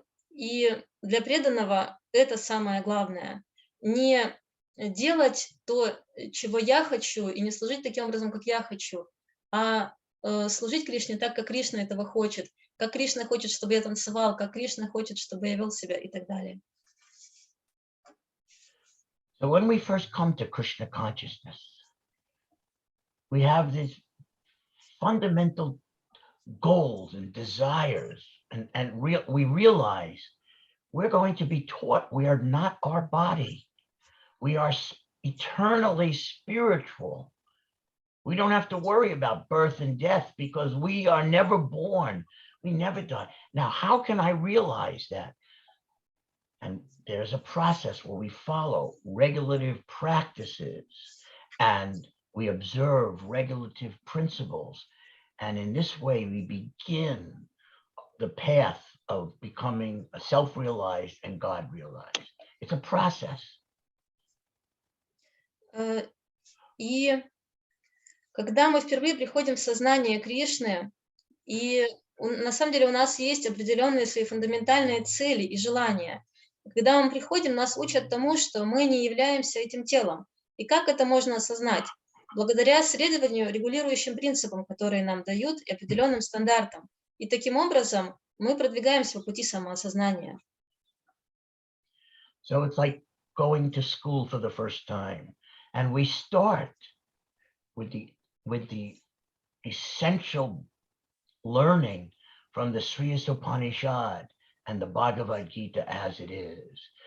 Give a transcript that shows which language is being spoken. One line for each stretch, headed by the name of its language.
Russian: И для преданного это самое главное. Не делать то, чего я хочу, и не служить таким образом, как я хочу, а служить Кришне так, как Кришна этого хочет, как Кришна хочет, чтобы я танцевал, как Кришна хочет, чтобы я вел себя и так далее.
English: So when we first come to Krishna consciousness, we have these fundamental goals and desires, and we realize we're going to be taught we are not our body. We are eternally spiritual. We don't have to worry about birth and death because we are never born. We never die. Now, how can I realize that? And there's a process where we follow regulative practices and we observe regulative principles. And in this way, we begin the path of becoming a self-realized and God-realized. It's a process.
Russian: И когда мы впервые приходим в сознание Кришны, и на самом деле у нас есть определенные свои фундаментальные цели и желания. Когда мы приходим, нас учат тому, что мы не являемся этим телом. И как это можно осознать? Благодаря следованию регулирующим принципам, которые нам дают, и определенным стандартам. И таким образом мы продвигаемся по пути самоосознания.
English: So it's like going to school for the first time. And we start with the essential learning from the Sriyas Upanishad and the Bhagavad Gita as it is.